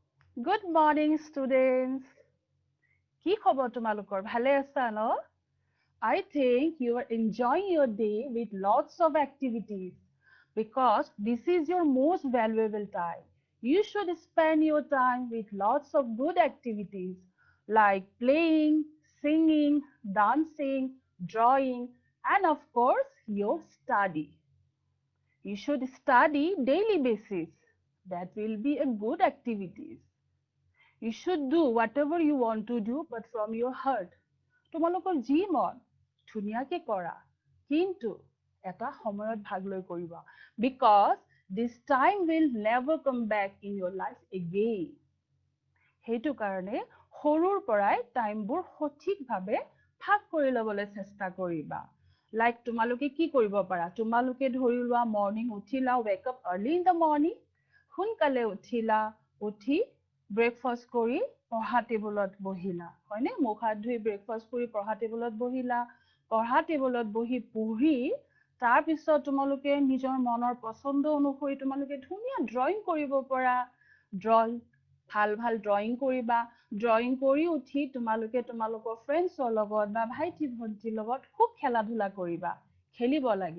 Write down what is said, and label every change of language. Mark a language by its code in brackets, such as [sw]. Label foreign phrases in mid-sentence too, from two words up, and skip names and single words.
[en] Good morning, students. [as] কি খবৰ তোমালোকৰ? ভালে আছা ন? [en] I think you are enjoying your day with lots of activities because this is your most valuable time. You should spend your time with lots of good activities like playing, singing, dancing, drawing, and of course, your study. You should study daily basis. That will be a good activities. You should do whatever you want to do, but from your heart. [as] তোমালোকৰ যি মন ধুনীয়াকে কৰা, কিন্তু এটা সময়ত ভাগ লৈ কৰিবা, [en] because this time will never come back in your life again. [as] সেইটো কাৰণে সৰুৰ পৰাই টাইমবোৰ সঠিকভাৱে ভাগ কৰি ল'বলৈ চেষ্টা কৰিবা। লাইক তোমালোকে কি কৰিব পাৰা? তোমালোকে ধৰি লোৱা মৰ্ণিং উঠিলা, [en] wake up early in the morning, [as] সোনকালে উঠিলা, উঠি ব্ৰেকফাষ্ট কৰি পঢ়া টেবুলত বহিলা, হয়নে? মুখ হাত ধুই ব্ৰেকফাষ্ট কৰি পঢ়া টেবুলত বহিলা, পঢ়া টেবুলত বহি পঢ়ি তাৰপিছত তোমালোকে নিজৰ মনৰ পছন্দ অনুসৰি তোমালোকে ধুনীয়া ড্ৰয়িং কৰিব পৰা, ড্ৰয়িং ভাল ভাল ড্ৰয়িং কৰিবা, ড্ৰয়িং কৰি উঠি তোমালোকে তোমালোকৰ ফ্ৰেণ্ডছৰ লগত বা ভাইটি ভণ্টিৰ লগত খুব খেলা ধূলা কৰিবা, খেলিব লাগে।